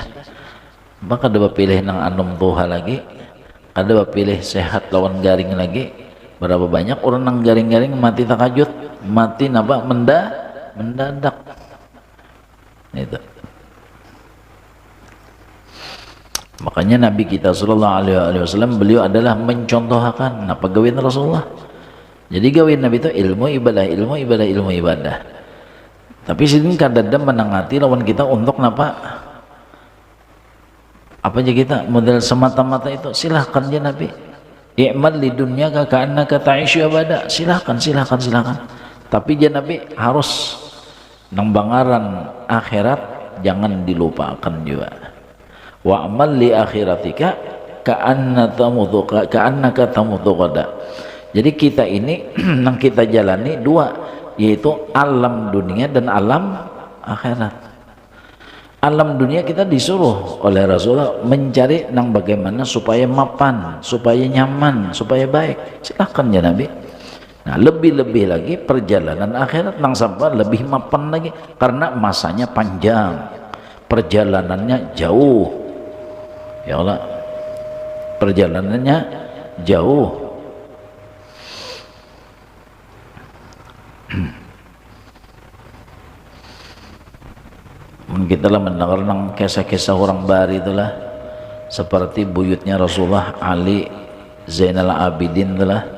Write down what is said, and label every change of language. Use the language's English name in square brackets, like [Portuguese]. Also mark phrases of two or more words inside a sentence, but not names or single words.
[Banjar] Maka ada pilih nang anum tuha lagi, ada pilih sehat lawan garing lagi. Berapa banyak orang nang garing-garing mati takajut, mati napa mendadak. Itu. Makanya Nabi kita [Arabic] صلى الله عليه وسلم [Banjar] beliau adalah mencontohkan apa gawean Rasulullah. Jadi gawean Nabi itu ilmu ibadah. Tapi sini kadang menangati lawan kita untuk napa? Apa aja kita model semata-mata itu silahkan [Arabic] يا نبي. اعمل لدنياك كأنك تعيش أبدا. [Banjar] Silahkan. Tapi [Arabic] يا نبي [Banjar] harus nang bangaran akhirat jangan dilupakan juga. [Arabic] واعمل لآخرتك كأنك تموت غدا. [Indonesian] Jadi kita ini yang kita jalani dua, yaitu alam dunia dan alam akhirat. [Banjar] Alam dunia kita disuruh oleh Rasulullah mencari nang bagaimana supaya mapan, supaya nyaman, supaya baik. Silahkan [Arabic] يا نبي. [Banjar] Nah lebih-lebih lagi perjalanan akhirat nang sampai lebih mapan lagi, karena masanya panjang, perjalanannya jauh. [Arabic] يا الله, [Banjar] perjalanannya jauh. Kita lah mendengar nang kisah-kisah orang bari itulah, seperti buyutnya Rasulullah Ali Zainal Abidin itulah.